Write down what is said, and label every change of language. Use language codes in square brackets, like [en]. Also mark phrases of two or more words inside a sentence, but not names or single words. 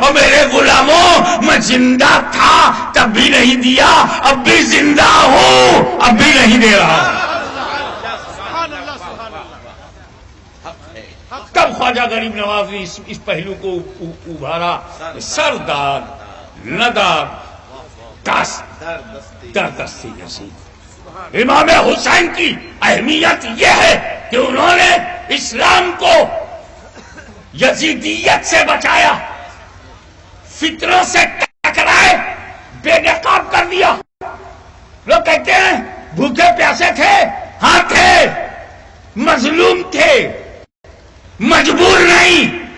[ur] اور میرے غلاموں، میں زندہ تھا تب بھی نہیں دیا، اب بھی زندہ ہوں اب بھی نہیں دے رہا. تب خواجہ غریب نواز نے اس پہلو کو ابھارا. [fa] سردار ندار دست در دست یزید. [ur] امام حسین کی اہمیت یہ ہے کہ انہوں نے اسلام کو یزیدیت سے بچایا، فطروں سے ٹکرائے، بے نقاب کر دیا. لوگ کہتے ہیں بھوکے پیاسے تھے، ہاں تھے، مظلوم تھے، مجبور نہیں.